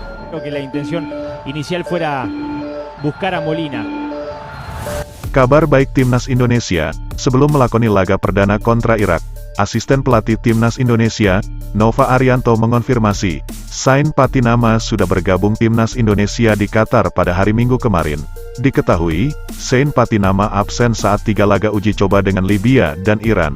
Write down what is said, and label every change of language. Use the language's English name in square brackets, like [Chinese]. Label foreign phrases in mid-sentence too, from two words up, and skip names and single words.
[Spanish] que la intención inicial fuera buscar a Molina. [Indonesian] Kabar baik Timnas Indonesia, sebelum melakoni laga perdana kontra Irak, asisten pelatih Timnas Indonesia, Nova Arianto mengonfirmasi, Sain Patinama sudah bergabung Timnas Indonesia di Qatar pada hari Minggu kemarin. Diketahui, Sain Patinama absen saat 3 laga uji coba dengan Libya dan Iran.